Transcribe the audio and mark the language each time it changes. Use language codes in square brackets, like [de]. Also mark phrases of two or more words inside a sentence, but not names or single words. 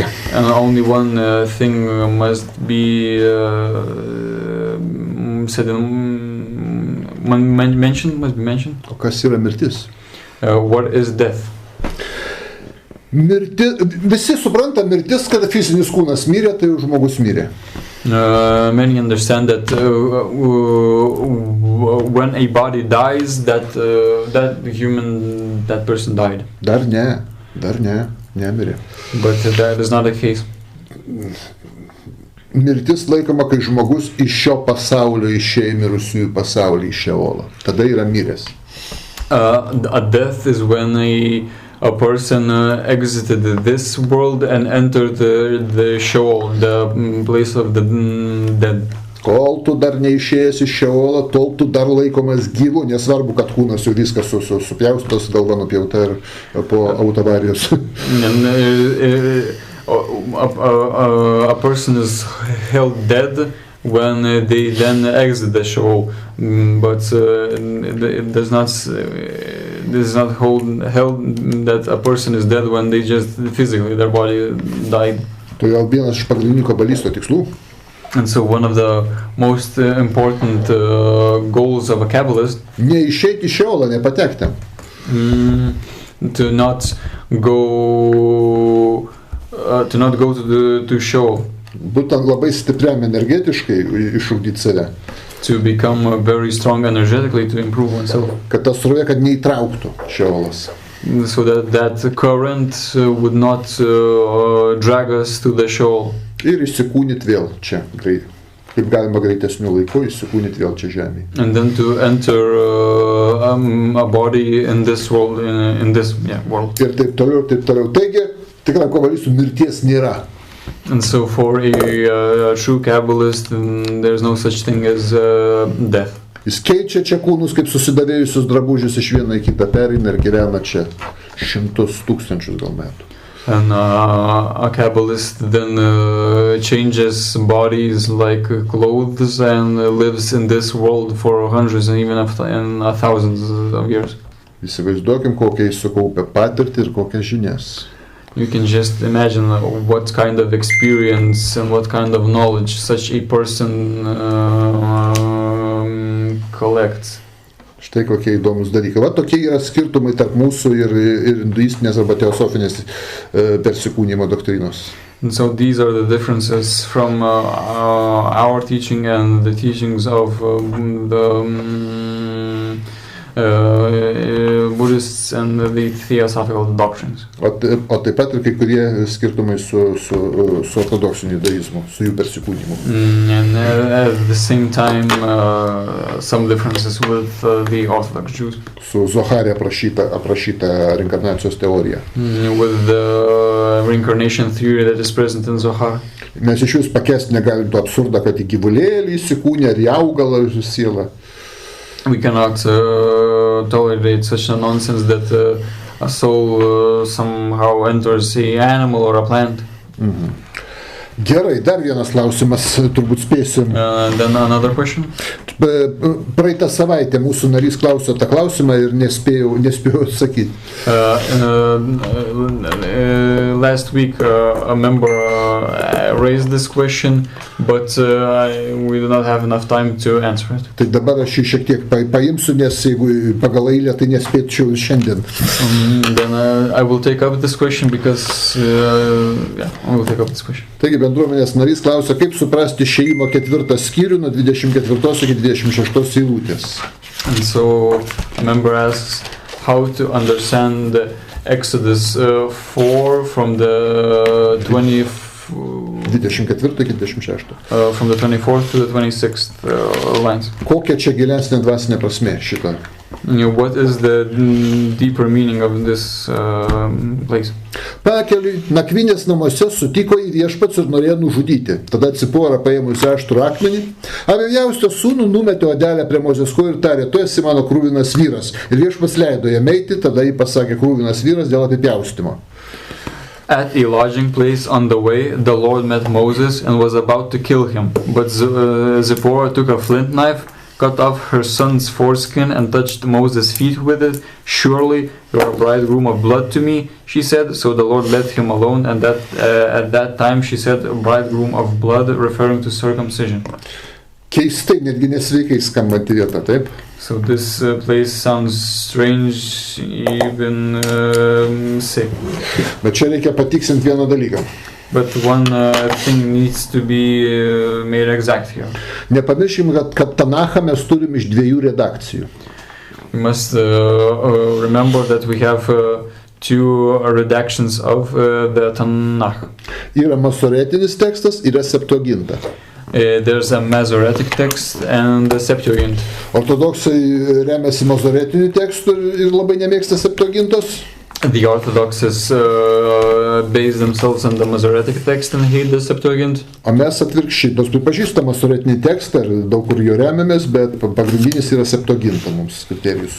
[en] And only one thing must be said mentioned. [lt] O kas yra mirtis? [en] What is death? [lt] Visi supranta mirtis, kada fizinis kūnas mirė, tai žmogus mirė. [en] Many understand that when a body dies, that person died. [lt] Dar ne, nemirė. [en] But that is not the case. [lt] Mirtis laikoma, kai žmogus iš šio pasaulio išėjo mirusiųjų pasaulį, iš Šeolo. Tada yra miręs. [en] A death is when a person exited this world and entered the Sheol, the place of the dead. [lt] Kol tu dar neišėjęs iš Šeolo, tol tu dar laikomas gyvu, nesvarbu, kad kūnas jau viskas supjaustas, galva nupjauta ir po autovarijos. [en] A person is held dead when they then exit the Sheol, but it does not held that a person is dead when they just physically their body died. [lt] Todėl vienas iš pagrindinių kabalistų tikslų. [en] And so one of the most important goals of a Kabbalist [lt] neišeiti iš Šeolo, nepatekti. [en] To not go to Sheol. [lt] Būtent labai stipriam energetiškai išugdyti save. [en] To become very strong energetically, to improve oneself. [lt] Kad tas srovė, kad neįtrauktų Šeolas. [en] So that current would not drag us to the Sheol. [lt] Ir įsikūnyti vėl čia, kaip galima greitesniu laiku, įsikūnyti vėl čia žemėje. [en] And then to enter a body in this world, in this world. [lt] Ir taip toliau, ir taip toliau. Taigi, tikram kabalistų mirties nėra. [en] And so for a true Kabbalist, there is no such thing as death. [lt] Jis keičia čia kūnus kaip susidavėjusius drabužius iš vieno į kitą, pereina ir gyvena čia 100,000 gal metų. [en] And a Kabbalist then changes bodies like clothes and lives in this world for hundreds and even thousands of years. [lt] Įsivaizduokim, kokią jis sukaupė patirtį ir kokias žinias. [en] You can just imagine what kind of experience and what kind of knowledge such a person collects. [lt] Štai kokie įdomus dalykai. Va tokie yra skirtumai tarp mūsų ir hinduistinės arba teosofinės persikūnijimo doktrinos. [en] And so these are the differences from our teaching and the teachings of Buddhists and the theosophical doctrines. [lt] O taip pat ir kai kurie skirtumai su ortodoksiniu judaizmu, su jų persikūnimu. [en] And at the same time, some differences with the Orthodox Jews. [lt] Su Zohare aprašyta reinkarnacijos teorija. [en] With the reincarnation theory that is present in Zohar. [lt] Mes iš vis pakęsti negalim to absurdą, kad į gyvulėlį įsikūnė ar į augalą sielą. [en] We cannot tolerate such a nonsense that a soul somehow enters an animal or a plant. Mhm. [lt] Gerai, dar vienas klausimas, turbūt spėsim. [en] Then another question. [lt] Praeitą savaitę mūsų narys klausė tą klausimą ir nespėjau atsakyti. [en] Last week a member raised this question, but we do not have enough time to answer it. [lt] Tai dabar aš jį šiek tiek paimsiu, nes jeigu pagal eilę, tai nespėčiau šiandien. [en] Then I will take up this question because I will take up this question. [lt] Taigi bendruomenės narys klausia, kaip suprasti Išėjimo 4 skyrių nuo 24 iki 26 eilutės. [en] And so a member asks how to understand Exodus 4 from the [lt] 24 iki 26. [en] From the 24th to the 26th lines. [lt] Kokia čia gilesnė dvasinė prasmė šito? [en] What is the deeper meaning of this place? [lt] Pakeliui, nakvynės namuose sutiko į viešpats ir norėjo nužudyti. Tada Cipora paėmusi aštrų akmenį, Avijausto sūnų numetė odelę prie Mozės kojų ir tarė, tu esi mano krūvinas vyras. Ir viešpats leido jam eiti, tada jį pasakė krūvinas vyras dėl apipjaustimo. [en] At a lodging place on the way, the Lord met Moses and was about to kill him. But Zipporah took a flint knife, cut off her son's foreskin and touched Moses' feet with it. Surely you are a bridegroom of blood to me, she said. So the Lord let him alone, and at that time she said, a bridegroom of blood, referring to circumcision. [lt] Keistai, netgi nesveikai skambanti vieta, taip? [en] So this place sounds strange, even sick. [lt] Bet čia reikia patiksinti vieną dalyką. [en] But one thing needs to be made exact here. [lt] Nepamirškim, kad Tanachą mes turim iš 2 redakcijų. [en] We must remember that we have 2 redactions of the Tanakh. [lt] Yra masoretinis tekstas, yra Septuaginta. [en] There's a Masoretic text and the Septuagint. [lt] Ortodoksai remiasi masoretiniu tekstu ir labai nemėgsta Septuagintos. [en] The Orthodoxes base themselves on the Masoretic text and hate the Septuagint. [lt] O mes atvirkščiai, nors pripažįsta masoretinį tekstą ir daug kur jo remiamės, bet pagrindinis yra Septuaginta mums kriterijus.